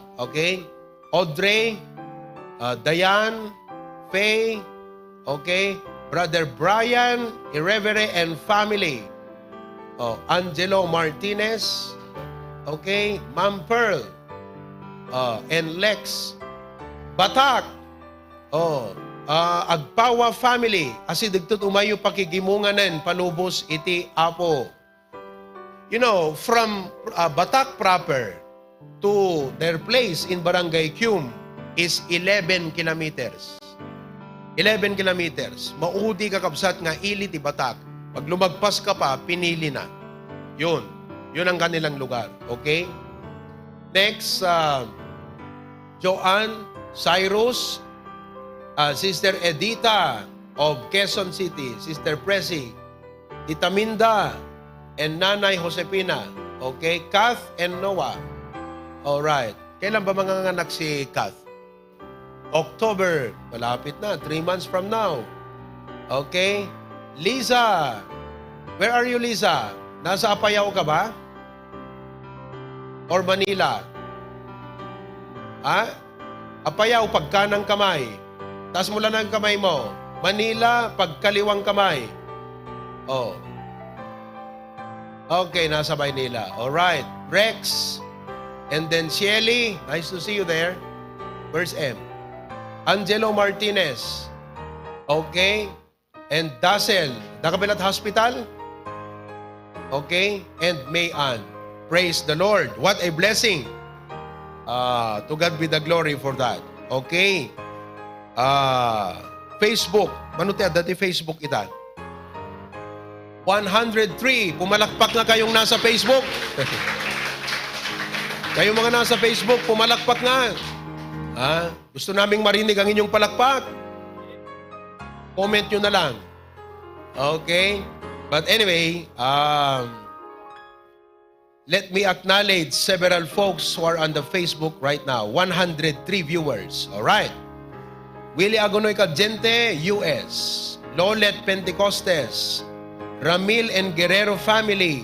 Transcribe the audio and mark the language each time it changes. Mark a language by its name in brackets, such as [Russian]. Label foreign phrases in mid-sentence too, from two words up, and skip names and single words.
[English] Okay? Audrey, Diane, Faye, okay? Brother Brian, Irreverent and family. Angelo Martinez, okay? Ma'am Pearl, and Lex. [Iloko] Batak, Agpawa family, asi dagtut umayo pakigimunganen, palubos iti apo. [English] You know, from Batak proper to their place in Barangay Cum is 11 kilometers. 11 kilometers. [Iloko] Maudi kakabsat nga ili ti Batak. [Filipino] Pag lumagpas ka pa, pinili na. Yun. Yun ang kanilang lugar. Okay? [English] Next, Joanne, Cyrus, Sister Edita of Quezon City, Sister Presi, Tita Minda, and Nanay Josepina. Okay? Kath and Noah. Alright. [Filipino] Kailan ba manganganak si Kath? [English] October. [Filipino] Malapit na. [English] 3 months from now. Okay? Liza. Where are you, Liza? [Filipino] Nasa Apayao ka ba? Or Manila? Apayao, pagkanang kamay. Taas mo lang ang kamay mo. Manila, pagkaliwang kamay. Oh. Okay, nasa Maynila. Alright. [English] Rex. And then Shelly. Nice to see you there. Where's M? Angelo Martinez. Okay. And Dassel. Nakabilat Hospital. Okay. And Mayan. Praise the Lord. What a blessing. To God be the glory for that. Okay. Facebook. [Iloko] Manuti dati Facebook ita. 103. [Filipino] Pumalakpak na kayong nasa Facebook. Kayong mga nasa Facebook, pumalakpak nga. Gusto naming marinig ang inyong palakpak. Comment nyo na lang. Okay? [English] But anyway, let me acknowledge several folks who are on the Facebook right now. 103 viewers. Alright. Willie Agonoy Cadente, US. Lolet Pentecostes. Ramil and Guerrero family.